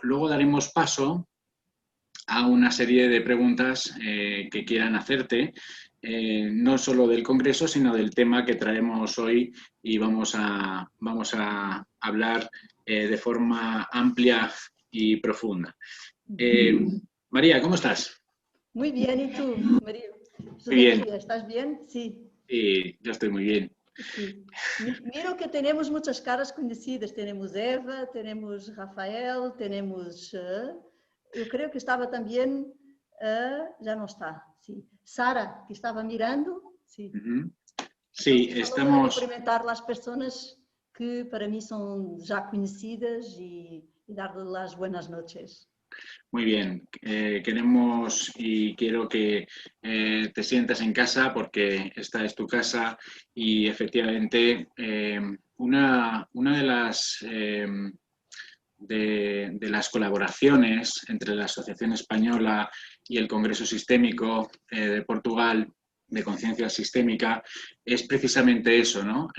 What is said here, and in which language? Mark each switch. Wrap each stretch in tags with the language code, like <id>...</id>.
<es>Luego daremos paso a una serie de preguntas que quieran hacerte, no solo del Congreso, sino del tema que traemos hoy y vamos a hablar de forma amplia y profunda. María, ¿cómo estás? Muy bien, ¿y tú, María? Muy bien. ¿Estás bien? Sí. Sí, yo estoy muy bien. Sí. Miro que tenemos muchas caras conocidas. Tenemos Eva, tenemos Rafael, tenemos...</es> <pt>eu creio que estava também, já não está, sim. Sara, que estava mirando, sim.</pt> <es>Sí, Entonces, estamos... Vamos a cumprimentar las personas que para mí son ya conocidas y darles las buenas noches. Muy bien, queremos y quiero que te sientas en casa porque esta es tu casa y efectivamente una de las colaboraciones entre la Asociación Española y el Congreso Sistémico de Portugal de Conciencia Sistémica es precisamente eso, ¿no?</es>